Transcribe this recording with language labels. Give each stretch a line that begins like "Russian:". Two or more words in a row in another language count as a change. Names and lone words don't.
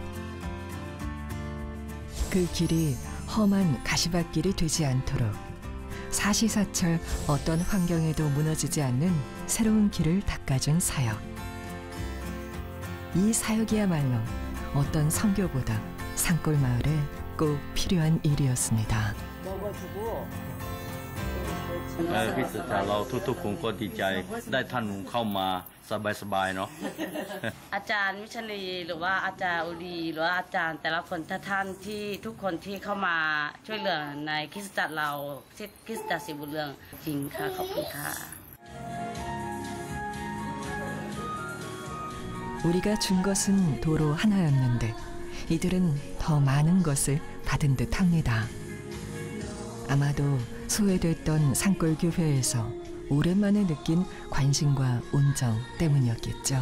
Korean: 그 길이 험한 가시밭길이 되지 않도록 사시사철 어떤 환경에도 무너지지 않는 새로운 길을 닦아준 사역. 이 사역이야말로 어떤 선교보다 산골 마을에 꼭 필요한 일이었습니다.
Thai: คริสตจักรเราทุกๆคนก็ดีใจได้ท่านหนุ่มเข้ามาสบายๆเนาะ อาจารย์วิชลีหรือว่าอาจารย์อุดีหรือว่าอาจารย์แต่ละคนท่านที่ทุกคนที่เข้ามาช่วยเหลือในคริสตจักรเราคริสตจักรศรีบุญเรืองจริงค่ะขอบคุณค่ะ
Korean: 우리가 준 것은 도로 하나였는데 이들은 더 많은 것을 받은 듯합니다. 아마도 소외됐던 산골 교회에서 오랜만에 느낀 관심과 온정 때문이었겠죠.